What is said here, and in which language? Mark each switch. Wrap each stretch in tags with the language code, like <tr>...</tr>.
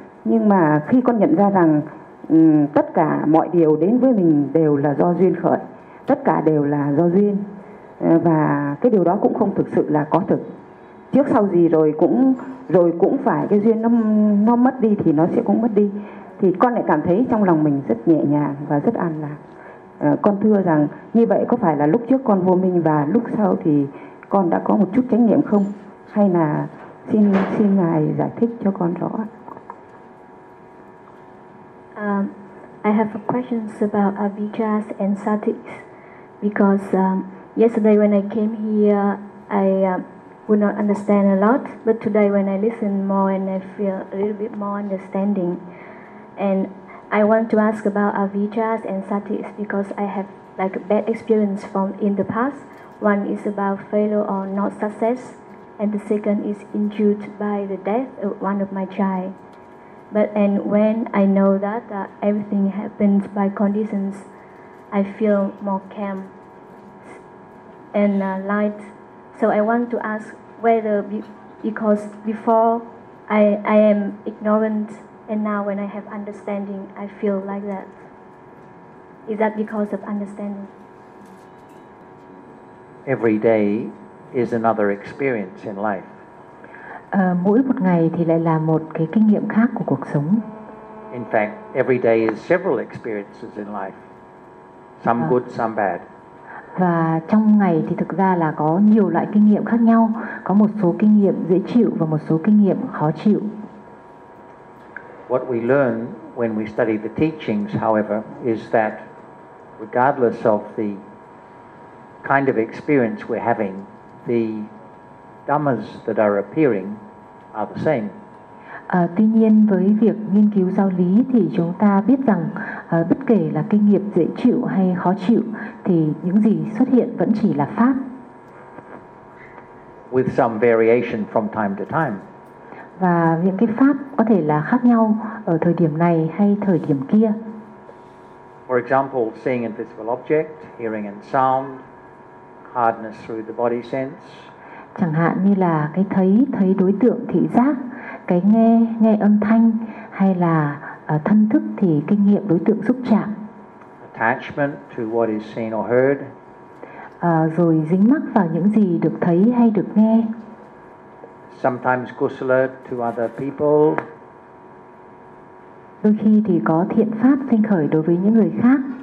<vi>Nhưng mà khi con nhận ra rằng tất cả mọi điều đến với mình đều là do duyên khởi, tất cả đều là do duyên, và cái điều đó cũng không thực sự là có thực, trước sau gì rồi cũng phải cái duyên nó mất đi thì nó sẽ cũng mất đi, thì con lại cảm thấy trong lòng mình rất nhẹ nhàng và rất an lạc. Con thưa rằng như vậy có phải là lúc trước con vô minh và lúc sau thì con đã có một chút chánh niệm không, hay là xin ngài giải thích cho con rõ.</vi> <en>I have questions about avijas and satis, because yesterday when I came here, I would not understand a lot, but today when I listen more and I feel a little bit more understanding. And I want to ask about avijas and satis, because I have like a bad experience from in the past. One is about failure or not success, and the second is injured by the death of one of my child. But and when I know that everything happens by conditions, I feel more calm and light. So I want to ask whether, because before I am ignorant, and now when I have understanding, I feel like that. Is that because of understanding? Every day is another experience in life.</en> <vi>Mỗi một ngày thì lại là một cái kinh nghiệm khác của cuộc sống.</vi> <en>In fact, every day is several experiences in life. Some good, some bad.</en> <vi>Và trong ngày thì thực ra là có nhiều loại kinh nghiệm khác nhau, có một số kinh nghiệm dễ chịu và một số kinh nghiệm khó chịu.</vi> <en>What we learn when we study the teachings, however, is that regardless of the kind of experience we're having, the dhammas that are appearing are the same.</en> <vi>Tuy nhiên với việc nghiên cứu giáo lý thì chúng ta biết rằng bất kể là kinh nghiệm dễ chịu hay khó chịu thì những gì xuất hiện vẫn chỉ là pháp.</vi> <en>With some variation from time to time.</en> <vi>Và những cái pháp có thể là khác nhau ở thời điểm này hay thời điểm kia.</vi> <en>For example, seeing invisible object, hearing and sound, hardness through the body sense.</en> <vi>Chẳng hạn như là cái thấy đối tượng thị giác, cái nghe âm thanh, hay là thân thức thì kinh nghiệm đối tượng xúc chạm.</vi> <en>Attachment to what is seen or heard.</en> <vi>Rồi dính mắc vào những gì được thấy hay được nghe.</vi> <en>Sometimes kusala to other people.</en> <vi>Đôi khi thì có thiện pháp sinh khởi đối với những người khác.</vi>